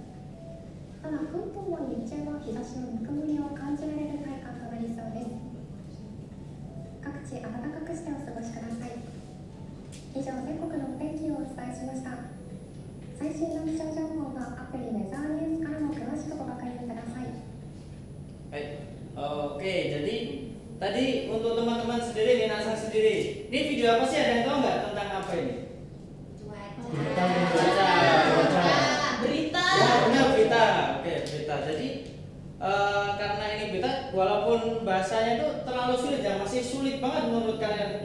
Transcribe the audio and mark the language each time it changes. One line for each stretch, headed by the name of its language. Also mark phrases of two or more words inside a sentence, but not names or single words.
Japanese: ただ関東も日中は日差しのぬくもりを感じられる体感となりそうです。各地暖かくしてお過ごしください。以上、全国のお天気をお伝えしました。最新の気象情報はアプリウェザーニュースからも詳しくご確認ください。
Indonesian: Oke, jadi tadi untuk teman-teman sendiri, Minasan sendiri, ini video apa sih? Ada yang tahu nggak tentang apa ini? Berita. Ya, benar, berita. Oke, berita. Jadi karena ini berita, walaupun bahasanya itu terlalu sulit ya, masih sulit banget menurut kalian.